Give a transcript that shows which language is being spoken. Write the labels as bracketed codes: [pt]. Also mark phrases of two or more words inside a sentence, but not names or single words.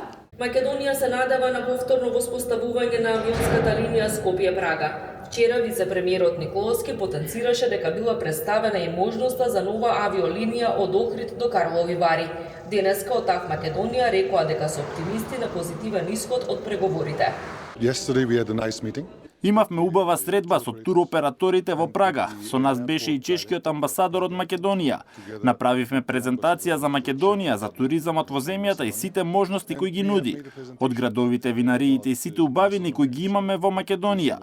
[mk] Македонија се надева на повторно воспоставување на авионската линија Скопје-Прага. Вчера вице-премиерот Николовски потенцираше дека била представена и можноста за нова авиолинија од Охрид до Карлови Вари. Денеска од ТАВ Македонија рекоа дека се оптимисти на позитивен исход од преговорите. [en] Yesterday we had a nice meeting. [mk] Имавме убава средба со туроператорите во Прага. Со нас беше и чешкиот амбасадор од Македонија. Направивме презентација за Македонија, за туризамот во земјата и сите можности кои ги нуди. Од градовите, винариите и сите убавини кои ги имаме во Македонија.